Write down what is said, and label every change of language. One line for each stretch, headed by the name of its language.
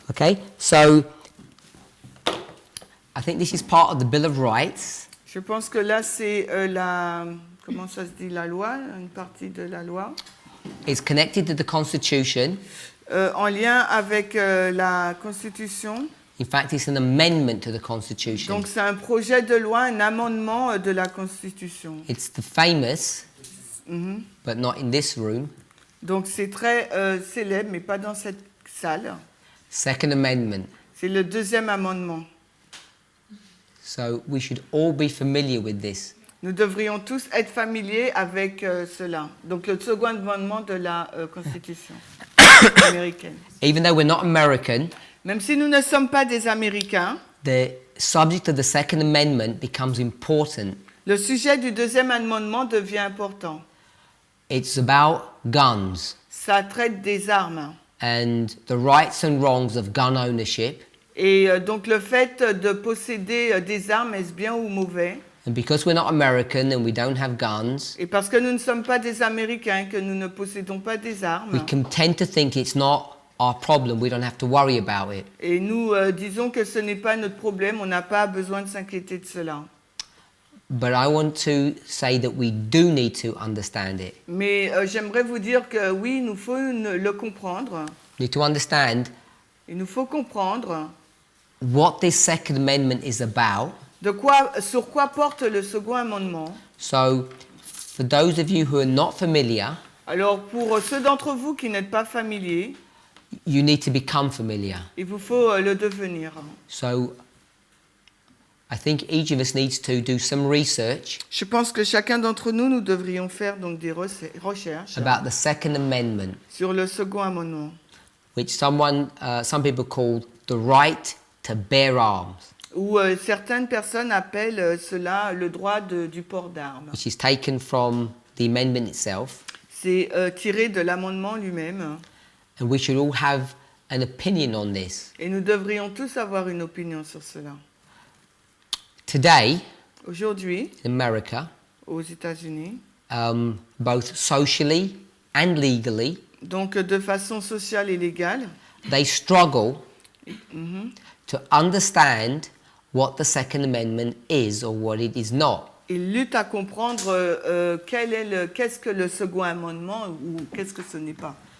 English: Okay, so I think this is part of the Bill of Rights.
French: Je pense que là c'est la. Comment ça se dit, la loi, une partie de la loi,
English: It's connected to the Constitution.
French: en lien avec la Constitution.
English: In fact, it's an amendment to the Constitution.
French: Donc c'est un projet de loi, un amendement de la Constitution.
English: It's the famous, Mhm. but not in this room,
French: Donc c'est très célèbre, mais pas dans cette salle.
English: Second Amendment.
French: C'est le deuxième amendement.
English: So we should all be familiar with this.
French: Nous devrions tous être familiers avec cela. Donc le second amendement de la Constitution américaine.
English: Even though we're not American,
French: Même si nous ne sommes pas des Américains,
English: the subject of the Second Amendment becomes important.
French: le sujet du deuxième amendement devient important.
English: It's about guns
French: Ça traite des armes.
English: and the rights and wrongs of gun ownership.
French: Et donc le fait de posséder des armes, est-ce bien ou mauvais?
English: And because we're not American and we don't have guns,
French: Et parce que nous ne sommes pas des Américains, que nous ne possédons pas des armes,
English: we can tend to think it's not our problem, we don't have to worry about it.
French: et nous disons que ce n'est pas notre problème, on n'a pas besoin de s'inquiéter de cela.
English: But I want to say that we do need to understand it.
French: Mais j'aimerais vous dire que oui, il nous faut le comprendre.
English: We need to understand
French: Il nous faut comprendre
English: what this Second Amendment is about.
French: sur quoi porte le second amendement.
English: So, For those of you who are not familiar,
French: Alors, pour ceux d'entre vous qui n'êtes pas familiers,
English: you need to become familiar.
French: il vous faut le devenir.
English: So I think each of us needs to do some research
French: Je pense que chacun d'entre nous, nous devrions faire donc des recherches
English: about the Second Amendment,
French: sur le second amendement,
English: which some people call the right to bear arms,
French: où certaines personnes appellent cela le droit du port d'armes.
English: which is taken from the amendment itself,
French: C'est tiré de l'amendement lui-même.
English: and we should all have an opinion on this.
French: Et nous devrions tous avoir une opinion sur cela.
English: Today,
French: Aujourd'hui,
English: in America,
French: aux États-Unis,
English: both socially and legally,
French: donc de façon sociale et légale,
English: they struggle to understand what the Second Amendment is or what it is not.
French: ils luttent à comprendre qu'est-ce que le second amendement ou qu'est-ce que ce n'est pas.